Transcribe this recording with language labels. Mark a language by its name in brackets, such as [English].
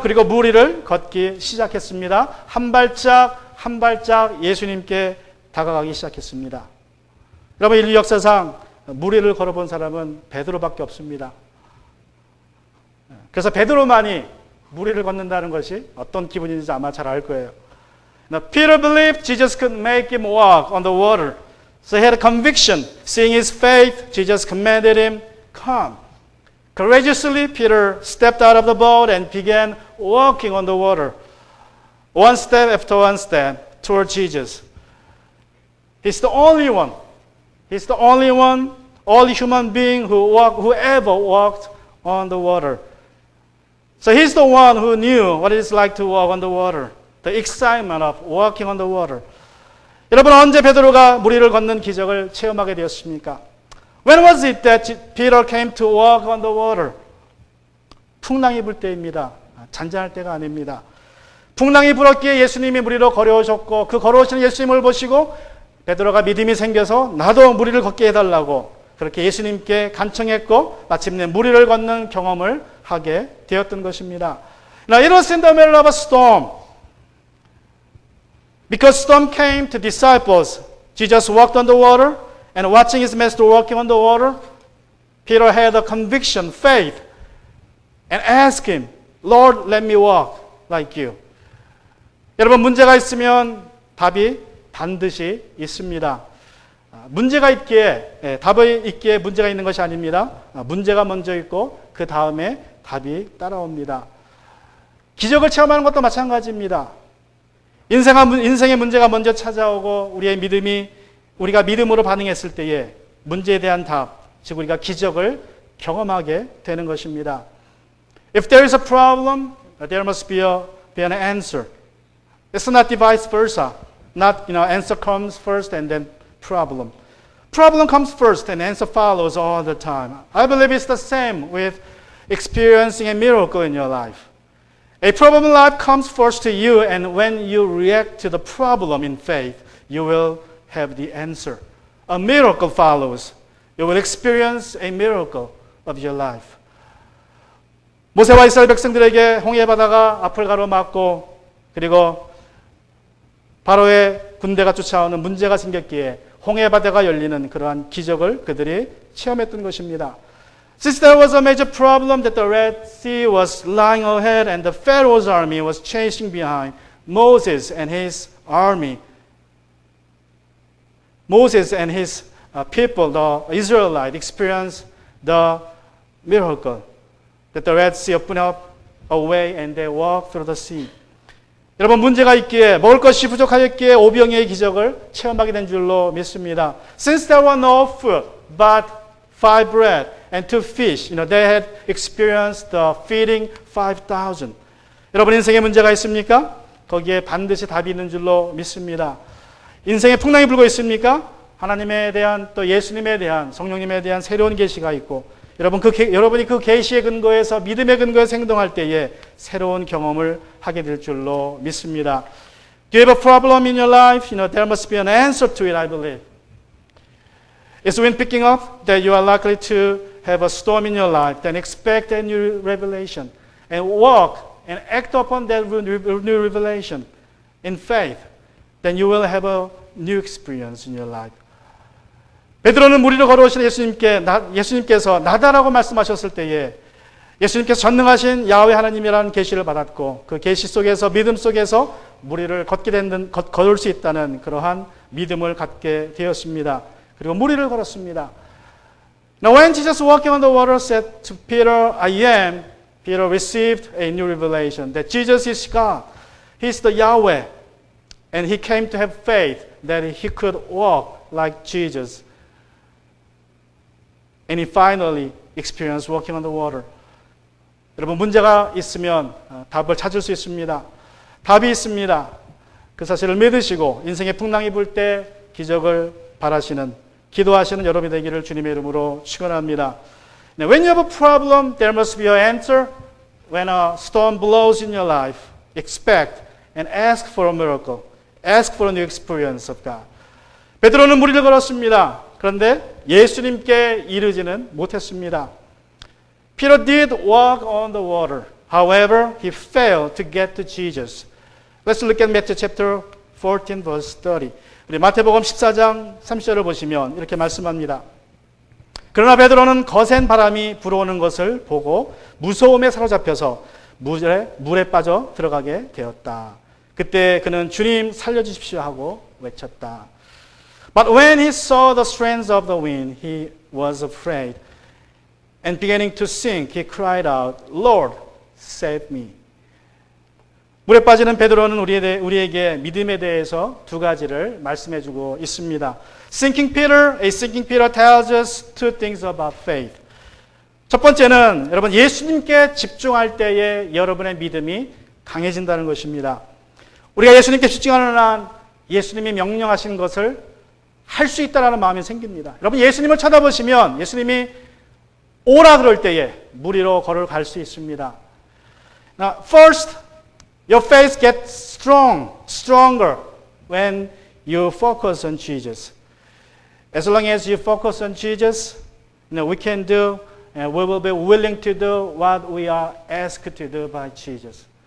[Korean] 그리고 물 위를 걷기 시작했습니다. 한 발짝 예수님께 다가가기 시작했습니다. 여러분, 인류 역사상 물 위를 걸어본 사람은 베드로밖에 없습니다. 그래서 베드로만이 물 위를 걷는다는 것이 어떤 기분인지 아마 잘 알 거예요. [English] Now, Peter believed Jesus could make him walk on the water. So he had a conviction. Seeing his faith, Jesus commanded him, come. Courageously, Peter stepped out of the boat and began walking on the water. One step after one step toward Jesus. He's the only one. He's the only human being who ever walked on the water. So he's the one who knew what it is like to walk on the water. The excitement of walking on the water. [Korean] 여러분, 언제 베드로가 물 위를 걷는 기적을 체험하게 되었습니까? [English] When was it that Peter came to walk on the water? [Korean] 풍랑이 불 때입니다. 잔잔할 때가 아닙니다. 풍랑이 불었기에 예수님이 물 위로 걸어오셨고 그 걸어오시는 예수님을 보시고 베드로가 믿음이 생겨서 나도 물 위를 걷게 해달라고 그렇게 예수님께 간청했고 마침내 물 위를 걷는 경험을 하게 되었던 것입니다. [English] Now it was in the middle of a storm. Because storm came to disciples, Jesus walked on the water, and watching his master walking on the water, Peter had a conviction, faith, and asked him, Lord, let me walk like you. [Korean] 여러분, 문제가 있으면 답이 반드시 있습니다. 문제가 있기에, 답이 있기에 문제가 있는 것이 아닙니다. 문제가 먼저 있고 그 다음에 답이 따라옵니다. 기적을 체험하는 것도 마찬가지입니다. 인생의 문제가 먼저 찾아오고 우리가 믿음으로 반응했을 때에 문제에 대한 답, 즉 우리가 기적을 경험하게 되는 것입니다. [English] If there is a problem, there must be an answer. It's not vice versa. not, answer comes first and then problem. Problem comes first and answer follows all the time. I believe it's the same with experiencing a miracle in your life. A problem in life comes first to you, and when you react to the problem in faith, you will have the answer. A miracle follows. You will experience a miracle of your life. [Korean] 모세와 이스라엘 백성들에게 홍해 바다가 앞을 가로막고 그리고 바로의 군대가 쫓아오는 문제가 생겼기에 홍해 바다가 열리는 그러한 기적을 그들이 체험했던 것입니다. [English] Since there was a major problem that the Red Sea was lying ahead and the Pharaoh's army was chasing behind, Moses and his army, Moses and his people, the Israelites, experienced the miracle that the Red Sea opened up a way and they walked through the sea. [Korean] 여러분 문제가 있기에 먹을 것이 부족하였기에 오병이의 기적을 체험하게 된 줄로 믿습니다. [English] Since there were no food but 5 bread and 2 fish, they had experienced the feeding 5,000. [Korean] 여러분 인생에 문제가 있습니까? 거기에 반드시 답이 있는 줄로 믿습니다. 인생에 풍랑이 불고 있습니까? 하나님에 대한 또 예수님에 대한 성령님에 대한 새로운 계시가 있고 여러분이 그 계시의 근거에서 믿음의 근거에서 행동할 때에 새로운 경험을 하게 될 줄로 믿습니다. [English] Do you have a problem in your life? There must be an answer to it, I believe. Is wind picking up that you are likely to have a storm in your life? Then expect a new revelation and walk and act upon that new revelation in faith. Then you will have a new experience in your life. [Korean] 베드로는 물 위로 걸어오신 예수님께서 나다라고 말씀하셨을 때에 예수님께서 전능하신 야훼 하나님이라는 계시를 받았고 그 계시 속에서 믿음 속에서 물 위를 걸을 수 있다는 그러한 믿음을 갖게 되었습니다. 그리고 물 위를 걸었습니다. [English] Now when Jesus walking on the water said to Peter, I am, Peter received a new revelation that Jesus is God. He is the Yahweh. And he came to have faith that he could walk like Jesus. And he finally experienced walking on the water. [Korean] 여러분 문제가 있으면 답을 찾을 수 있습니다. 답이 있습니다. 그 사실을 믿으시고 인생의 풍랑이 불 때 기적을 바라시는 기도하시는 여러분이 되기를 주님의 이름으로 축원합니다. [English] When you have a problem, there must be an answer. When a storm blows in your life, expect and ask for a miracle. Ask for a new experience of God. [Korean] 베드로는 물 위를 걸었습니다. 그런데 예수님께 이르지는 못했습니다. [English] Peter did walk on the water. However, he failed to get to Jesus. Let's look at Matthew chapter 14 verse 30. [Korean] 우리 마태복음 14장 30절을 보시면 이렇게 말씀합니다. 그러나 베드로는 거센 바람이 불어오는 것을 보고 무서움에 사로잡혀서 물에 빠져 들어가게 되었다. 그때 그는 주님 살려주십시오 하고 외쳤다. [English] But when he saw the strength of the wind, he was afraid. And beginning to sink, he cried out, Lord, save me. [Korean] 물에 빠지는 베드로는 우리에게 믿음에 대해서 두 가지를 말씀해주고 있습니다. [English] A sinking Peter tells us two things about faith. [Korean] 첫 번째는 여러분 예수님께 집중할 때에 여러분의 믿음이 강해진다는 것입니다. 우리가 예수님께 집중하는 한 예수님이 명령하신 것을 할 수 있다는 마음이 생깁니다. 여러분 예수님을 쳐다보시면 예수님이 오라 그럴 때에 물 위로 걸어갈 수 있습니다. [English] Now, first, your faith gets stronger when you focus on Jesus. As long as you focus on Jesus, we can do and we will be willing to do what we are asked to do by Jesus.